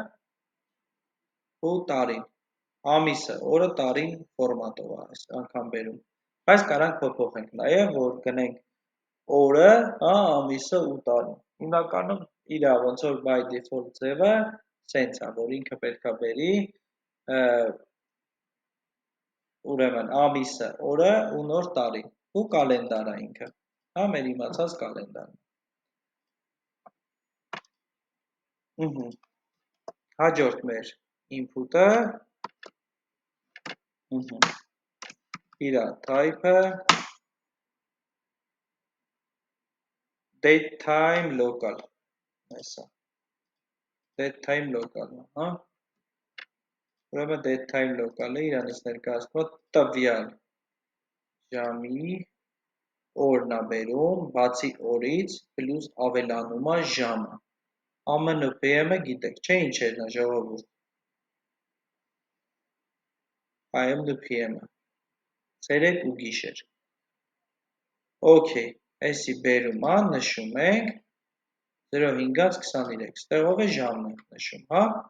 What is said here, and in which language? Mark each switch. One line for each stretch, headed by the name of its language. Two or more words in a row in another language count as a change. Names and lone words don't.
Armenian: ու տարին։ Ամիսը, օրը, տարին ֆորմատով է այս անգամ բերում։ Բայց կարանք փոփոխենք նաև, որ գնենք օրը, հա, ամիսը ու տարին։ Հիմնականում իր ոնց որ
English: by default
Armenian: ձևը սենց է, որ ինքը պետք է բերի ուրեմն ամիսը, օրը ու նոր տարին ու կալենդարը ինքը, հա, մեր իմացած կալենդարը։ Հաջորդ մեր input-ը, իր type-ը
English: date time local,
Armenian: այսա,
English: date time local-
Armenian: ն, հա, ուրեմն
English: date time local-
Armenian: ը իրանից ներկայացնում է տվյալ ժամի օրն է բերում, բացի օրից, պլյուս ավելանում է ժամը։ ԱՄՆ PM-ը գիտեք, չէ ինչ էր նա ժողովուրդ։ AM ու PM-ը։ Ցերեկ ու գիշեր։ Okay, այսի բերում է, նշում ենք 05:23, ստեղով է ժամն ենք նշում, հա։